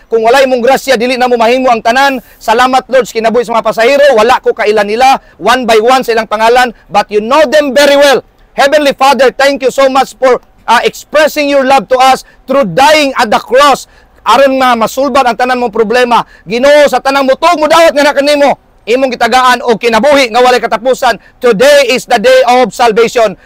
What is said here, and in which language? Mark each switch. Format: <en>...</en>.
<ceb>Kung walay mong grasya, dili na mo mahimo ang tanan. Salamat Lord sa kinabuhi sa mga pasahero. Wala ko kailan nila,</ceb> <en>one by one</en> <ceb>sa ilang pangalan,</ceb> <en>but you know them very well. Heavenly Father, thank you so much for expressing your love to us through dying at the cross.</en> <ceb>Aron nga masulbad ang tanan mong problema. Ginoo, sa tanang mutog mo dawat nga na kanimo, imong gitagaan o kinabuhi nga walay katapusan.</ceb> <en>Today is the day of salvation.</en>